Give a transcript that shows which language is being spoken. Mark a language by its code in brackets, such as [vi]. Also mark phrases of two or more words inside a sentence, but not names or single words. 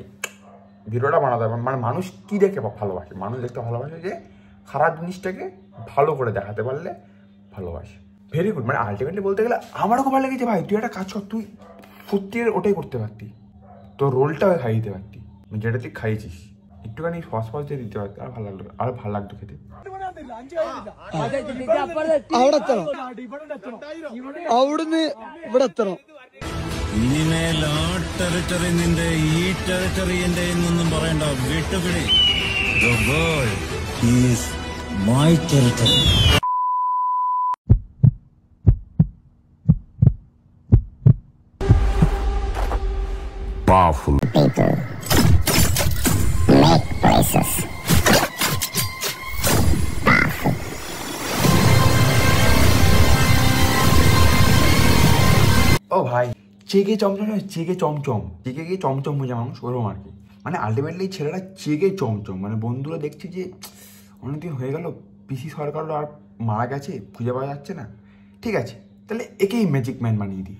[bn] ভিডিওটা বানাতে হবে, মানে মানুষ কী দেখে ভালোবাসে, মানুষ দেখতে ভালোবাসে যে খারাপ জিনিসটাকে ভালো করে দেখাতে পারলে ভালোবাসে। ভেরি গুড। মানে আলটিমেটলি বলতে গেলে আমারও খুব ভালো লেগেছে ভাই। তুই একটা কাজ কর, তুই সত্যি ওটাই করতে পারতি, তোর রোলটা খাইয়ে দিতে পারতি, যেটা তুই খাইয়েছিস। একটুখানি সস ফস দিয়ে দিতে পারতি, আর ভালো লাগলো, আর ভালো লাগতো খেতে। [ml] ഇനിമേൽ ആ ടെറിട്ടറി നിന്റെ ഈ ടെറിട്ടറി എന്റെ എന്നൊന്നും പറയണ്ട, വിട്ടുപിടി. [en] The world is my territory. Powerful people make places powerful. [bn] ও ভাই, চেগে চমচম, চেগে চমচম, চেগে গিয়ে চমচম হয়ে যায় মানুষ, ওরকম আর কি। মানে আলটিমেটলি ছেলেটা চেগে চমচম, মানে বন্ধুরা দেখছে যে অনেকদিন হয়ে গেল, পিসি সরকারও আর মারা গেছে, খুঁজে পাওয়া যাচ্ছে না, ঠিক আছে তাহলে একেই [en] magic man [bn] বানিয়ে দিই।